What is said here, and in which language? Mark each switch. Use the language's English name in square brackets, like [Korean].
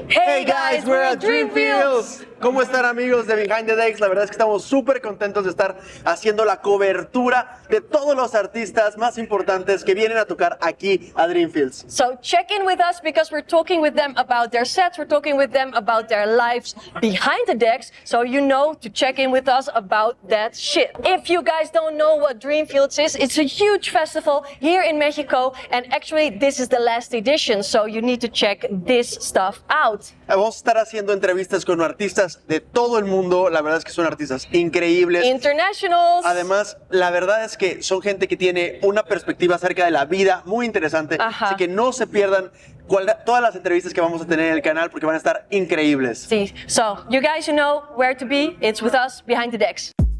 [English] Hey guys, we're at Dreamfields. [Spanish] ¿Cómo están, amigos de Behind the Decks? La verdad es que estamos súper contentos de estar haciendo la cobertura de todos los artistas más importantes que vienen a tocar aquí a Dreamfields. [English] So check in with us because we're talking with them about their sets, we're talking with them about their lives behind the decks, so you know to check in with us about that shit. If you guys don't know what Dreamfields is, it's a huge festival here in Mexico, and actually this is the last edition, so you need to check this stuff out. [Spanish] Vamos a estar haciendo entrevistas con artistas de todo el mundo. La verdad es que son artistas increíbles. [English] Internationals. [Spanish] Además, la verdad es que son gente que tiene una perspectiva acerca de la vida muy interesante. Ajá. Así que no se pierdan todas las entrevistas que vamos a tener en el canal porque van a estar increíbles. Sí. [English] So, you guys, you know where to be. It's with us behind the decks.